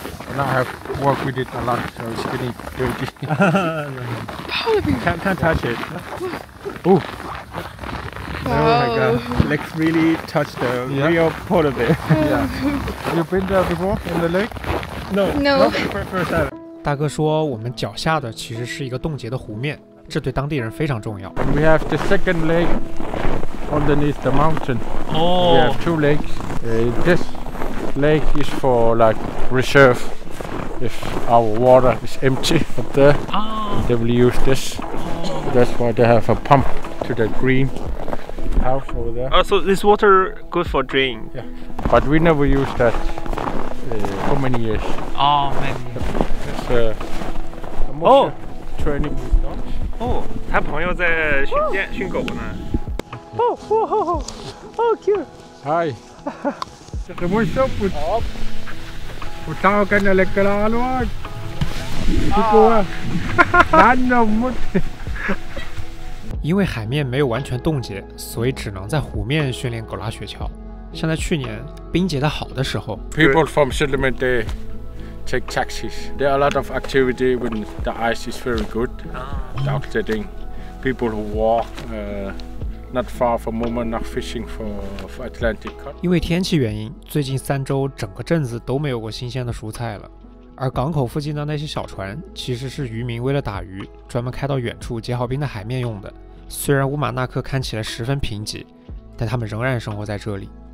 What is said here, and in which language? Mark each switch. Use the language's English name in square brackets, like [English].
[English] And I have worked with it a lot, so it's getting dirty. Can't touch it. Oh. Oh my god. Let's really touch the real polar bear. Yeah. Have you been there before in the lake? No. First time. [Chinese] 大哥说我们脚下的其实是一个冻结的湖面，这对当地人非常重要。 [English] We have the second lake underneath the mountain. Oh. We have 2 lakes. This lake is for like reserve. If our water is empty up there, they will use this. That's why they have a pump to the green house over there. Oh, so this water good for drink. Yeah. But we never use that. How many years? Oh, man. It's almost training with dogs. [Chinese] 哦，他朋友在训狗呢。哦 [English] cute. Hi. Det må stå på. På tagen eller klarlåg. Det går. Nannom. [Chinese] 因为海面没有完全冻结，所以只能在湖面训练狗拉雪橇。像在去年冰结的好的时候 [English] People from settlement they take taxis. There are a lot of activity when the ice is very good. Dog sitting, people who walk not far from Murmanach fishing for Atlantic cod. [Chinese] 因为天气原因，最近3周整个镇子都没有过新鲜的蔬菜了。而港口附近的那些小船，其实是渔民为了打鱼，专门开到远处结好冰的海面用的。虽然乌马纳克看起来十分贫瘠，但他们仍然生活在这里。